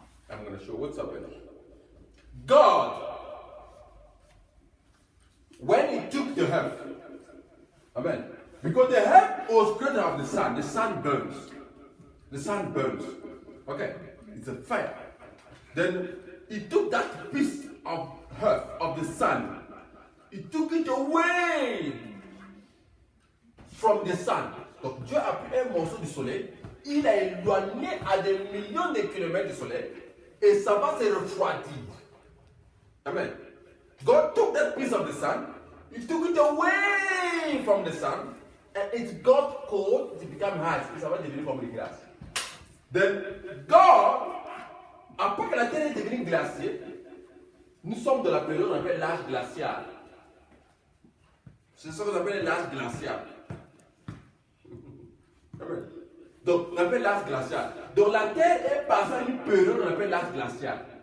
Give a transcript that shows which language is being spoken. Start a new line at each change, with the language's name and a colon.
English: I'm going to show what's happening. God, when He took the earth, amen, because the earth was created of the sun burns. The sun burns. Okay, it's a fire. Then He took that piece of earth, of the sun, He took it away from the sun.
French: Donc Dieu a pris un morceau du soleil, il a éloigné à des millions de kilomètres du soleil, et ça va se refroidir. Amen.
English: God took that piece of the sun, He took it away from the sun, and it got cold, it became ice,
French: et ça va devenir comme une glace.
English: Then God,
French: après que la terre est devenue glacée, nous sommes dans la période qu'on appelle l'âge glacial. C'est ce qu'on appelle l'âge glacial. Amen. Donc, on appelle l'âge glacial. Donc, la terre est passée à une période qu'on appelle l'âge glacial.